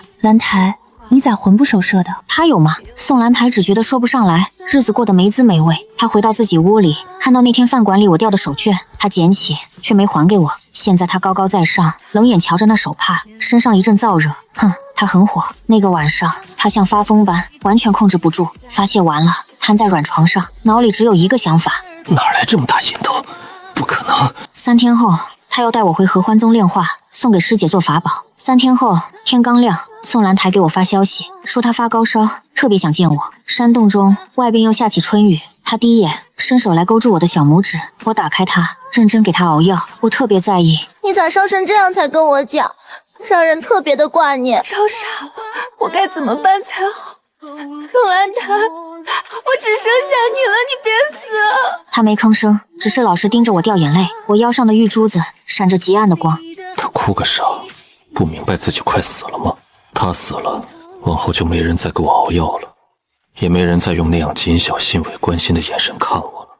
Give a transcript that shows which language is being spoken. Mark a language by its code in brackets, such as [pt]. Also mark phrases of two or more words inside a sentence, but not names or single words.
[zh] 蘭台，你咋魂不守舍的？她有嗎？宋蘭台只覺得說不上來，日子過得沒滋沒味。她回到自己屋裡，看到那天飯館裡我掉的手绢，她撿起卻沒還給我。現在她高高在上，冷眼瞧着那手帕，身上一陣燥熱。哼，她很火。那個晚上，她像發瘋般，完全控制不住。發洩完了，癱在軟床上，腦裡只有一個想法： 哪來這麼大心頭？不可能！3天後，她要帶我回合歡宗煉化，送給師姐做法寶。3天後，天剛亮，宋蘭台給我發消息，說她發高燒，特別想見我。山洞中，外邊又下起春雨。她低眼，伸手來勾住我的小拇指。我打開它，認真給她熬藥。我特別在意。你咋燒成這樣才跟我講，讓人特別的掛念。燒傻了，我該怎麼辦才好？宋蘭台，我只剩下你了，你別死！她沒吭聲，只是老實盯着我掉眼淚。我腰上的玉珠子閃着極暗的光。她哭個啥？不明白自己快死了嗎？她死了，往後就沒人再給我熬藥了，也沒人再用那樣謹小信偽關心的眼神看我了。